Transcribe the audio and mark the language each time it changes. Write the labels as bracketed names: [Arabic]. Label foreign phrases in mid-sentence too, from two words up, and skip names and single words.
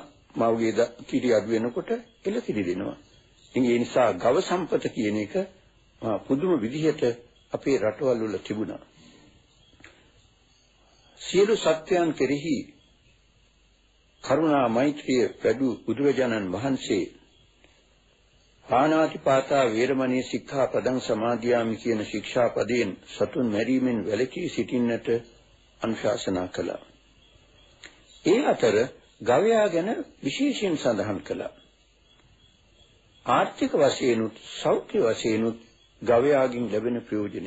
[Sinhala] මව්ගේ කිරි අඩු වෙනකොට එළකිරි දෙනවා. ඉතින් ඒ නිසා ගව සම්පත කියන එක පුදුම විදිහට අපේ රටවල් වල තිබුණා. සියලු සත්‍යයන් කෙරෙහි කරුණා මෛත්‍රිය වැඩි බුදුරජාණන් වහන්සේ [Pali] පාණාතිපාතා වේරමණී සික්ඛාපදං සමාදියාමි [Sinhala] කියන ශික්ෂාපදයෙන් සතුන් මැරීමෙන් වැළකී සිටින්නට අනුශාසනා කළා. ඒ අතර ගවයා ගැන විශේෂයෙන් සඳහන් කළා. ආර්ථික වශයෙන් සෞඛ්‍ය වශයෙන් ගවයාගෙන් ලැබෙන ප්‍රයෝජනෙ.